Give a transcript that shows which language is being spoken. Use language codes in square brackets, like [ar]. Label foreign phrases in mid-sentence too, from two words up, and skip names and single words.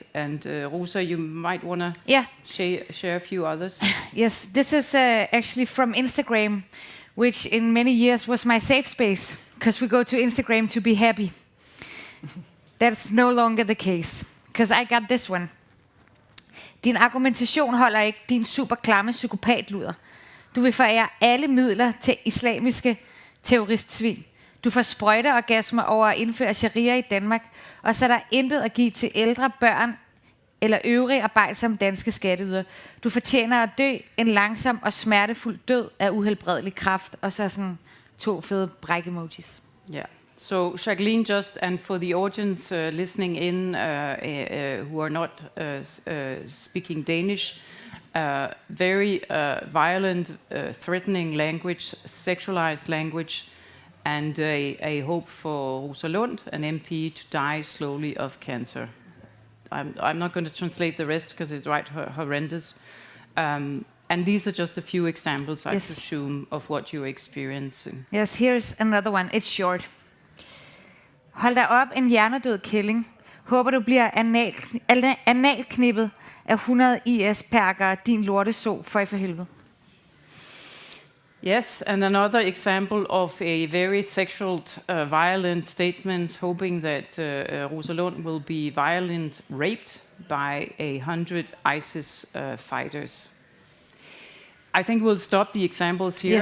[en] And Rosa, you might want to share a few others. Yes, this is actually from Instagram, which in many years was my safe space, because we go to Instagram to be happy. That's no longer the case, because I got this one. [da] Din argumentation holder ikke, din super klamme psykopatluder. Du vil forære alle midler til islamiske terroristsvin. Du får sprøjteorgasmer over at indføre sharia i Danmark, og så er der intet at give til ældre, børn, eller øvrige arbejdsomme danske skatteyder. Du fortjener at dø en langsom og smertefuld død af uhelbredelig kræft, og så sådan 2 fede bræk-emojis. [en] Yeah. So Jacqueline, just and for the audience listening in who are not speaking Danish, very violent, threatening language, sexualized language, and a hope for Rosa Lund, an MP, to die slowly of cancer. I'm not going to translate the rest because it's right horrendous. And these are just a few examples, I presume, of what you're experiencing. Yes, here's another one. It's short. [da] Hold dig op, en hjernedød kælling. Håber du bliver analknippet af 100 IS-perkere, din lorteso, for helvede. [en] Yes, and another example of a very sexual, violent statements, hoping that Rosa Lund will be violent raped by 100 ISIS fighters. I think we'll stop the examples here.